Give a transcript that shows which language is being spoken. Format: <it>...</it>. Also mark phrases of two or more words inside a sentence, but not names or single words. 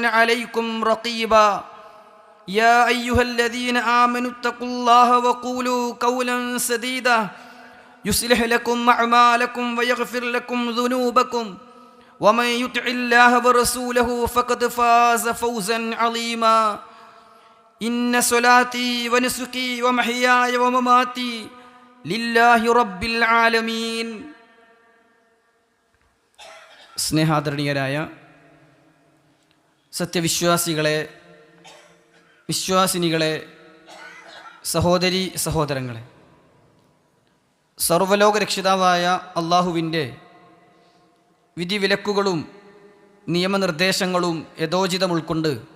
<ar>عليكم رقيبا يا أيها الذين آمنوا اتقوا الله وقولوا قولا سديدا يصلح لكم أعمالكم ويغفر لكم ذنوبكم ومن يطع الله ورسوله فقد فاز فوزا عظيما إن صلاتي ونسكي ومحياي ومماتي لله رب العالمين.</ar> <ml>സ്നേഹാദരണീയരായ സത്യവിശ്വാസികളെ, വിശ്വാസിനികളെ, സഹോദരി സഹോദരങ്ങളെ, സർവ്വലോക രക്ഷിതാവായ അള്ളാഹുവിൻ്റെ വിധിവിലക്കുകളും നിയമനിർദ്ദേശങ്ങളും യഥോചിതം ഉൾക്കൊണ്ട്</ml>